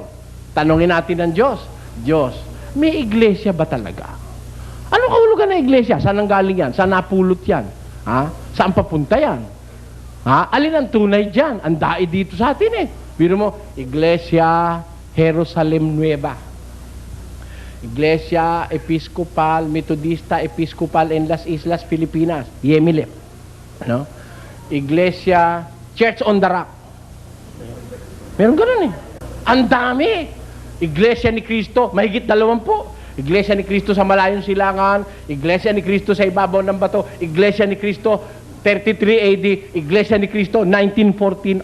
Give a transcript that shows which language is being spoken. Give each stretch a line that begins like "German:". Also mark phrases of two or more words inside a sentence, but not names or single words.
Filipino: Tanungin natin ng Diyos, Diyos, may iglesia ba talaga? Anong kahulugan ng iglesia? Saan ang galing yan? Saan napulot yan? Ha? Saan papunta yan? Ha? Alin ang tunay dyan? Ang dai dito sa atin eh. Biro mo, Iglesia Jerusalem Nueva. Iglesia Episcopal, Metodista, Episcopal en las Islas Filipinas, Yemilip. No? Iglesia Church on the Rock. Meron ganun eh. Ang dami. Iglesia ni Cristo, mahigit 20. Iglesia ni Cristo sa Malayong Silangan, Iglesia ni Cristo sa ibabaw ng bato, Iglesia ni Cristo 33 AD, Iglesia ni Cristo 1914.